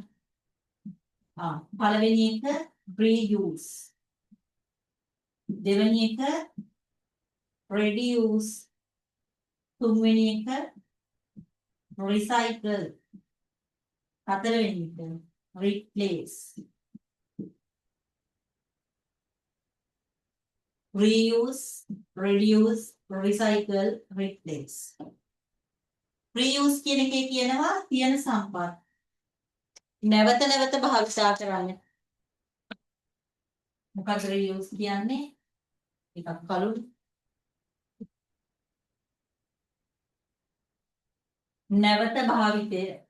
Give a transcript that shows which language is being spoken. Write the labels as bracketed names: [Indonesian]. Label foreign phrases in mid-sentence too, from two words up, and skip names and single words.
[Sinhala] පළවෙනි එක reuse. දෙවෙනි එක reduce. තුන්වෙනි එක recycle. හතරවෙනි එක replace. [English] reuse, reduce, recycle, replace. [Sinhala] reuse කියන එකේ කියනවා තියෙන සම්පත් නැවත නැවත භාවිතා කරන්න. මොකද reuse කියන්නේ? එකක් කලුයි. නැවත භාවිතය.